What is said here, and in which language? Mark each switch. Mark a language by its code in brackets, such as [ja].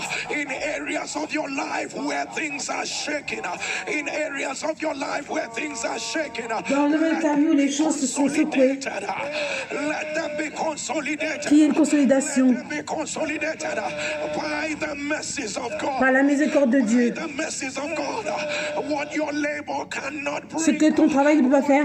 [en] In areas of your life where things are shaking, in areas of your life where things are shaking, [fr] Dans le domaine de ta vie où les choses se sont secouées, [en] let them be consolidated. [fr] qu'il y ait une consolidation [en] Let them be consolidated by the mercies of God. [fr] par la miséricorde de Dieu. [en] The mercies of God. What your labor cannot [fr] Ce [en] bring, [fr] que ton travail ne peut pas faire,